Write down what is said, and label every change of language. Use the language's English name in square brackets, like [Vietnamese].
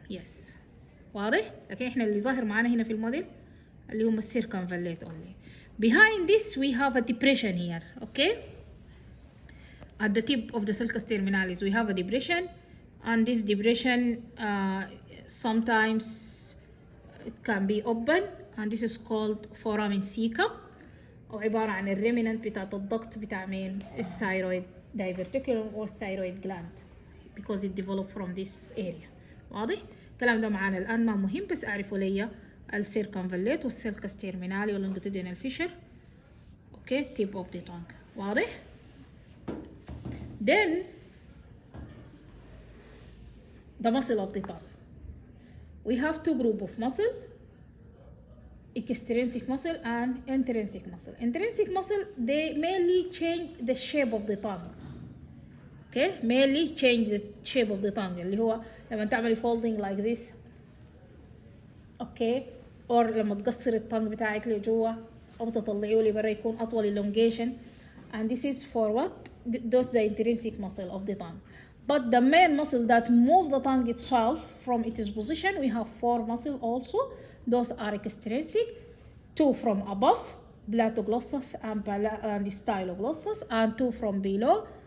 [Arabic] يس واضح؟ لكن احنا اللي ظاهر معانا هنا في الموديل اللي هم السيركمفاليت only. [English] Behind this we have a depression here. Okay, at the tip of the sulcus terminalis we have a depression, and this depression sometimes it can be open, and this is called foramen cecum، [Arabic] وعبارة عن الريمننت بتاعت الضغط بتاع مين؟ الثايرويد [English] diverticulum or thyroid gland because it developed from this area. [Arabic] واضح؟ الكلام ده معانا الآن ما مهم، بس أعرفوا ليا السيركمفاليت والسيركس تيرمينالي واللونجيتودينال فيشر. [English] Okay, tip of the tongue. واضح؟ Then the muscle of the tongue. We have two group of muscle, extrinsic muscle and intrinsic muscle. Intrinsic muscle, they mainly change the shape of the tongue. Okay, mainly change the shape of the tongue [Arabic] اللي هو لما تعملي [English] folding like this. [Arabic] Okay, or لما تقصر الtongue بتاعك لجوا أو تطلعيه لبرا يكون أطول elongation. [English] And this is for what? Those the intrinsic muscle of the tongue. But the main muscle that move the tongue itself from its position, we have four muscles also. Those are extrinsic, two from above, platoglossus and styloglossus, and two from below.